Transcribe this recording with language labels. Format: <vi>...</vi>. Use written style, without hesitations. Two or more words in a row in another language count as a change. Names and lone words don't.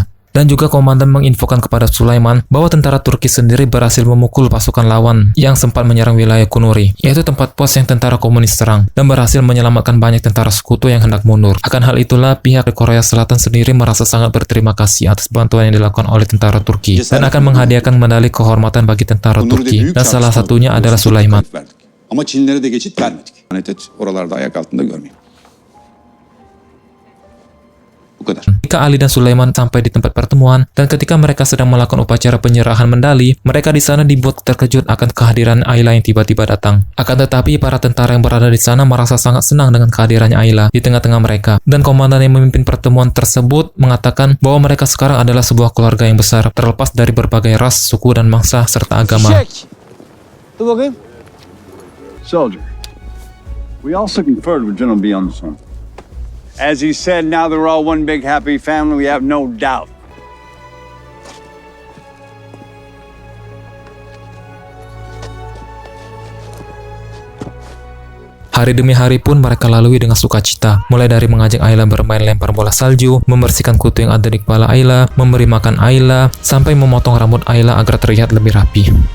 <id>Dan juga komandan menginfokan kepada Sulaiman bahwa tentara Turki sendiri berhasil memukul pasukan lawan yang sempat menyerang wilayah Kunuri, yaitu tempat pos yang tentara komunis serang, dan berhasil menyelamatkan banyak tentara sekutu yang hendak mundur. Akan hal itulah, pihak Korea Selatan sendiri merasa sangat berterima kasih atas bantuan yang dilakukan oleh tentara Turki, dan akan menghadiahkan medali kehormatan bagi tentara Turki, dan salah satunya adalah Sulaiman.</id> <tr>Ama Çinlere de geçit vermedik. Oralarda ayak altında görmeyin.</tr> <id>Ketika Ali dan Sulaiman sampai di tempat pertemuan, dan ketika mereka sedang melakukan upacara penyerahan medali, mereka di sana dibuat terkejut akan kehadiran Ayla yang tiba-tiba datang. Akan tetapi, para tentara yang berada di sana merasa sangat senang dengan kehadirannya Ayla di tengah-tengah mereka. Dan komandan yang memimpin pertemuan tersebut mengatakan bahwa mereka sekarang adalah sebuah keluarga yang besar, terlepas dari berbagai ras, suku, dan bangsa, serta agama.</id> <tr>Dur bakayım.</tr> <en>Soldier, we also conferred with General Beyonson. As he said, now they're all one big happy family, we have no doubt.</en> <id>Hari demi hari pun mereka lalui dengan sukacita, mulai dari mengajak Ayla bermain lempar bola salju, membersihkan kutu yang ada di kepala Ayla, memberi makan Ayla, sampai memotong rambut Ayla agar terlihat lebih rapi.</id>